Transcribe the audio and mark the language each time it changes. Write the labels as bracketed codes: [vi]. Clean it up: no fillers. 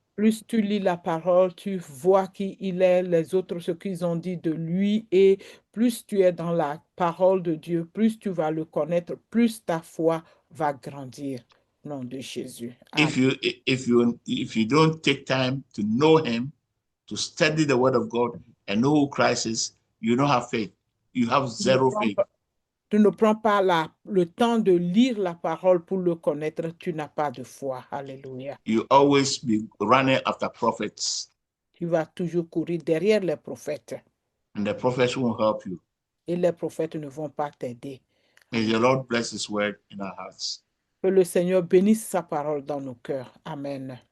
[fr] Plus tu lis la parole, tu vois qui il est, les autres, ce qu'ils ont dit de lui, et plus tu es dans la parole de Dieu, plus tu vas le connaître, plus ta foi va grandir. Au nom de Jésus. [en] If you don't take time to know him, to study the word of God and know who Christ is, you don't have faith. You have zero faith. [fr] Tu ne prends pas le temps de lire la parole pour le connaître, tu n'as pas de foi. Alléluia. [en] You always be running after prophets, [fr] Tu vas toujours courir derrière les prophètes [en] and the prophets won't help you. [fr] et les prophètes ne vont pas t'aider. [en] May the Lord bless his word in our hearts. [fr] Que le Seigneur bénisse sa parole dans nos cœurs. Amen.